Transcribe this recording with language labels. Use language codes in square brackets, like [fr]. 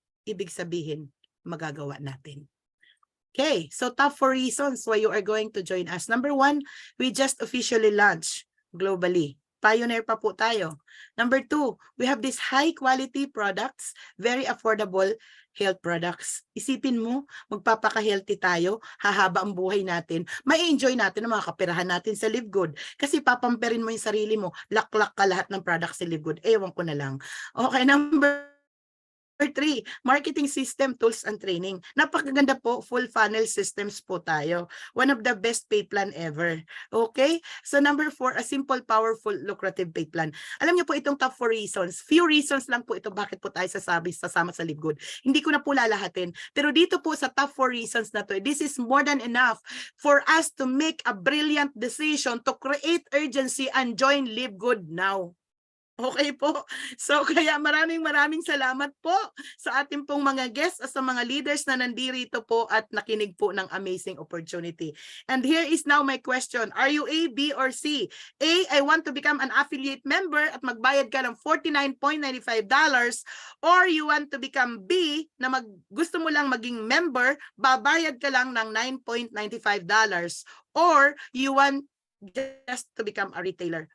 [tl] Ibig sabihin, magagawa natin. [en] Okay, so top 4 reasons why you are going to join us. Number 1, we just officially launched globally. [tl] Pioneer pa po tayo. [en] Number 2, we have these high quality products, very affordable health products. [tl] Isipin mo, magpapaka-healthy tayo, hahaba ang buhay natin, ma-enjoy natin ang mga kapirahan natin sa Live Good. Kasi papamperin mo yung sarili mo, laklak ka lahat ng products sa Live Good. Ewan ko na lang. [en] Okay, number 3, marketing system, tools, and training. [tl] Napakaganda po, [en] full funnel systems po tayo. One of the best pay plan ever. Okay? So number 4, a simple, powerful, lucrative pay plan. [tl] Alam niyo po itong top 4 reasons. Few reasons lang po ito bakit po tayo sasama sa Live Good. Hindi ko na po lalahatin. Pero dito po sa top 4 reasons na to, [en] this is more than enough for us to make a brilliant decision to create urgency and join Live Good now. [tl] Okay po. So kaya maraming salamat po sa ating pong mga guests at sa mga leaders na nandito po at nakinig po ng [en] amazing opportunity. And here is now my question. Are you A, B, or C? A, I want to become an affiliate member [tl] at magbayad ka ng [en] $49.95, or you want to become B [tl] na gusto mo lang maging member, babayad ka lang ng [en] $9.95, or you want just to become a retailer.